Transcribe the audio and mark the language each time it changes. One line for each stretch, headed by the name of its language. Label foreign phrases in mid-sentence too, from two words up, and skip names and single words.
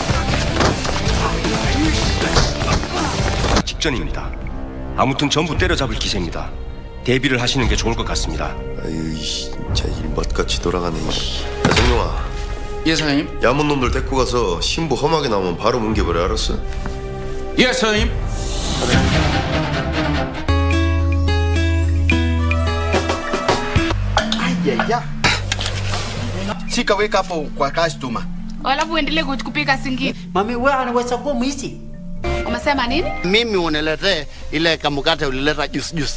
Korean: 직전입니다. 아무튼 전부 때려잡을 기세입니다. 대비를 하시는 게 좋을 것 같습니다. 아유, 진짜 일맛같이 돌아가네. 야, 정용아. 예, 사장님. 야문 놈들 데리고 가서 신부 험하게 나오면 바로 뭉개버려, 알았어? 예, 사장님. Ya.
Swahili: Shika weka hapo kwa customer. Alafu uendelee kupika singine. Mami, wewe anaweza kuwa mwizi. Umesema nini? Mimi uniletee ile kamukate ulileta juice.